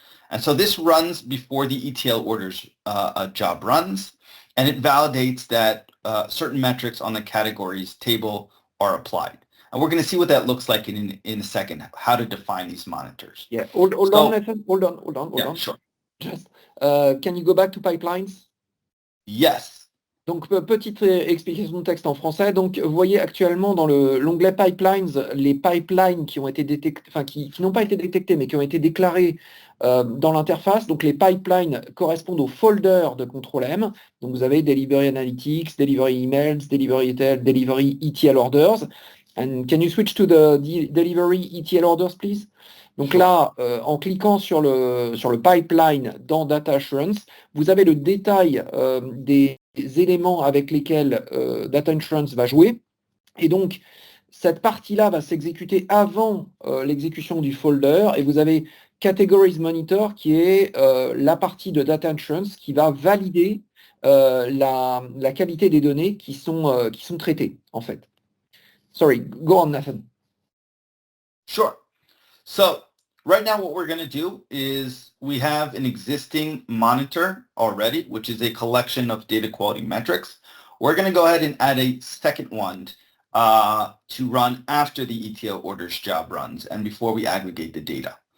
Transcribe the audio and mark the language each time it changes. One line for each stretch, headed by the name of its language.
English: And so this runs before the ETL orders job runs, and it validates that certain metrics on the categories table are applied. And we're going to see what that looks like in a second, how to define these monitors. Yeah, hold on, Nathan. Hold on. Sure. Just, can you go back to pipelines? Yes.
French: Donc, petite explication de texte en français. Donc, vous voyez actuellement dans l'onglet Pipelines, les pipelines qui ont été détectés, enfin qui n'ont pas été détectés, mais qui ont été déclarés dans l'interface. Donc, les pipelines correspondent au folder de Control-M. Donc, vous avez Delivery Analytics, Delivery Emails, Delivery ETL Orders.
English: And can you switch to the Delivery ETL Orders, please?
French: Donc là, en cliquant sur le pipeline dans Data Assurance, vous avez le détail des éléments avec lesquels Data Assurance va jouer. Et donc, cette partie-là va s'exécuter avant l'exécution du folder. Et vous avez Categories Monitor qui est la partie de Data Assurance qui va valider la qualité des données qui sont traitées, en fait.
English: Sorry, go on, Nathan. Sure. So right now what we're going to do is we have an existing monitor already, which is a collection of data quality metrics. We're going to go ahead and add a second one to run after the ETL orders job runs and before we aggregate the data.